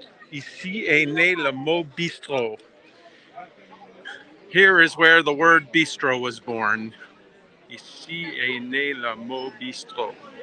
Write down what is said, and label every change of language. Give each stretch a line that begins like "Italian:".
French: Ici est né le mot bistrot.
English: Here is where the word bistro was born.
French: Ici est né le mot bistrot.